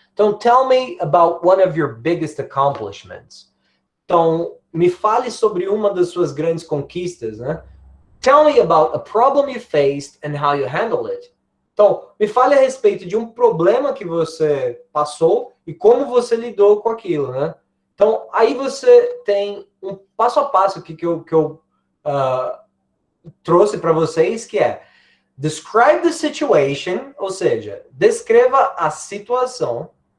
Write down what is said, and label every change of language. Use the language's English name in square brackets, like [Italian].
[English] Então, tell me about one of your biggest accomplishments. [Portuguese] Então, me fale sobre uma das suas grandes conquistas, né? [English] Tell me about a problem you faced and how you handled it. [Portuguese] Então, me fale a respeito de um problema que você passou e como você lidou com aquilo, né? Então, aí você tem um passo a passo aqui que eu trouxe para vocês, que é [English] describe the situation, [Portuguese] ou seja, descreva a situação.